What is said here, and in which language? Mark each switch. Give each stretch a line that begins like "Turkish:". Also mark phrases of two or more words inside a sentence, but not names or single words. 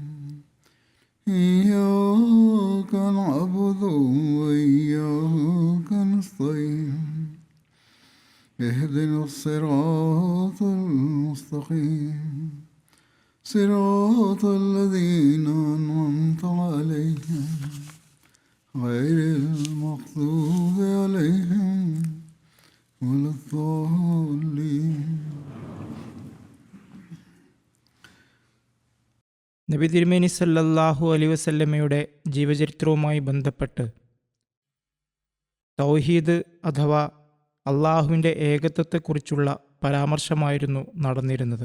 Arabic: إياك نعبد وإياك نستعين اهدنا الصراط المستقيم صراط الذين أنعمت عليهم غير المغضوب عليهم ولا الضالين.
Malayalam: നബി തിരുമേനി
Arabic: صلى الله عليه
Malayalam: വസല്ലമയുടെ ജീവചരിത്രവുമായി ബന്ധപ്പെട്ട് തൗഹീദ് അഥവാ അള്ളാഹുവിൻ്റെ ഏകത്വത്തെക്കുറിച്ചുള്ള പരാമർശമായിരുന്നു നടന്നിരുന്നത്.